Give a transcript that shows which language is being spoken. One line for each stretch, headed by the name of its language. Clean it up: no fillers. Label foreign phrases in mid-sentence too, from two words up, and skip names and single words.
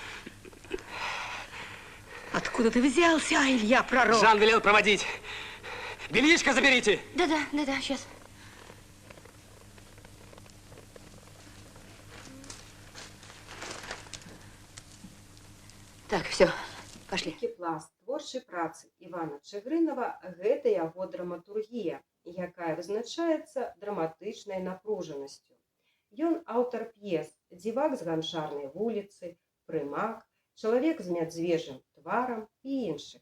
Russian: Откуда ты взялся, Илья Пророк? Жан велел проводить. Бельишко заберите. Да-да, сейчас. Так, все, пошли.
Belarusian: Такі пласт творчай працы Івана Чыгрынава гэта яго драматургія, якая вызначаецца драматычнай напружанасцю. Ён аўтар п'ес «Дзівак з ганчарнай вуліцы», «Прымак», «Чалавек з мядзвежым тварам» і іншых.